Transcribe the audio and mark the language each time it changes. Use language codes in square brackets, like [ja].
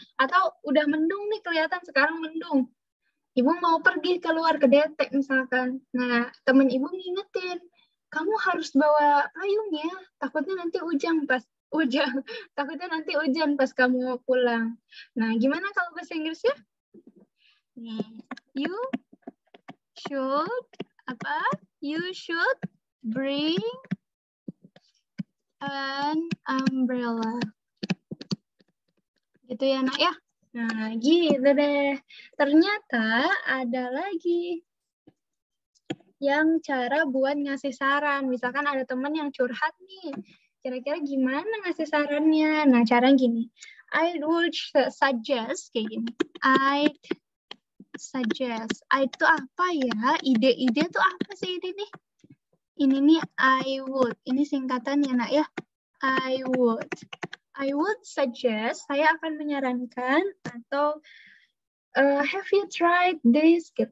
[id] Atau udah mendung nih kelihatan sekarang mendung. Ibu mau pergi keluar ke detek misalkan. Nah teman ibu ngingetin, kamu harus bawa payungnya. Takutnya nanti hujan takutnya nanti hujan pas kamu pulang. Nah gimana kalau bahasa Inggrisnya? [en] Nih, you should bring an umbrella. [id] Gitu ya, nak ya. Nah, gitu deh. Ternyata ada lagi yang cara buat ngasih saran. Misalkan ada teman yang curhat nih. Kira-kira gimana ngasih sarannya? Nah, cara gini. [en] I would suggest [id] kayak gini. [en] I'd suggest. I [id] itu apa ya? Ide-ide tuh apa sih ini nih? Ini nih I would. Ini singkatannya nak ya. [en] I would suggest. [id] Saya akan menyarankan atau [en] have you tried this? Gitu.